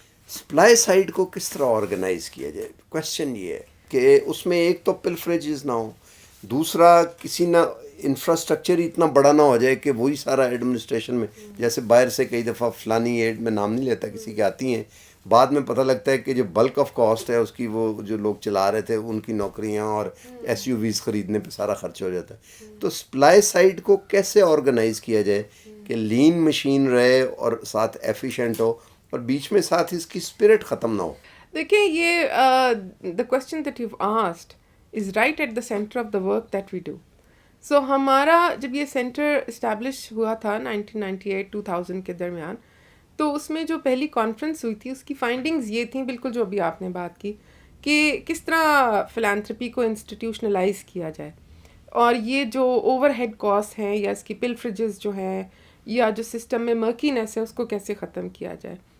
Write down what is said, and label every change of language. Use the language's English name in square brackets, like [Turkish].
[Urdu] Supply side کو کس طرح آرگنائز کیا جائے؟ کویشچن یہ ہے کہ اس میں ایک تو پلفریجز نہ ہو، دوسرا کسی نہ انفراسٹرکچر اتنا بڑا نہ ہو جائے کہ وہی سارا ایڈمنسٹریشن میں، جیسے باہر سے کئی دفعہ فلانی ایڈ میں نام نہیں لیتا کسی کے آتی ہیں، بعد میں پتہ لگتا ہے کہ جو بلک آف کاسٹ ہے اس کی وہ جو لوگ چلا رہے تھے ان کی نوکریاں اور ایس یو ویز خریدنے پہ سارا خرچ ہو جاتا ہے. تو سپلائی سائڈ کو کیسے آرگنائز کیا جائے کہ لین مشین رہے اور ساتھ ایفیشینٹ ہو اور بیچ میں ساتھ اس کی اسپرٹ ختم نہ ہو؟ دیکھیں یہ [English] The question that you asked is right at the centre of the work that we do. [Urdu] سو ہمارا جب یہ سینٹر اسٹیبلش ہوا تھا 1998-2000 کے درمیان، تو اس میں جو پہلی کانفرنس ہوئی تھی اس کی فائنڈنگز یہ تھیں بالکل جو ابھی آپ نے بات کی کہ کس طرح فلانتھرپی کو انسٹیٹیوشنلائز کیا جائے، اور یہ جو اوور ہیڈ کاسٹ ہیں یا اس کی پلفریجز جو ہیں یا جو سسٹم میں مرکینس ہے اس کو کیسے ختم کیا جائے.